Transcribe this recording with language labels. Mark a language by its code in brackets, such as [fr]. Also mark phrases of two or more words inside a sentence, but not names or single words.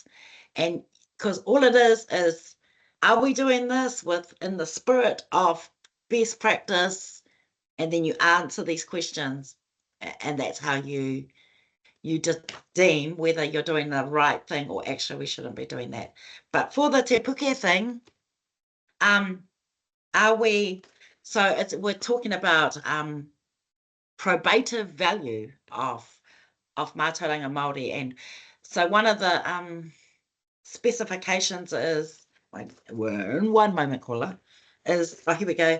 [en] And because all it is, are we doing this in the spirit of best practice? And then you answer these questions, and that's how you just deem whether you're doing the right thing or actually we shouldn't be doing that. But for the te puke thing, are we? So we're talking about probative value of [mi] mātauranga Māori, [en] and so one of the specifications is, we're in one moment, caller, is, oh, here we go.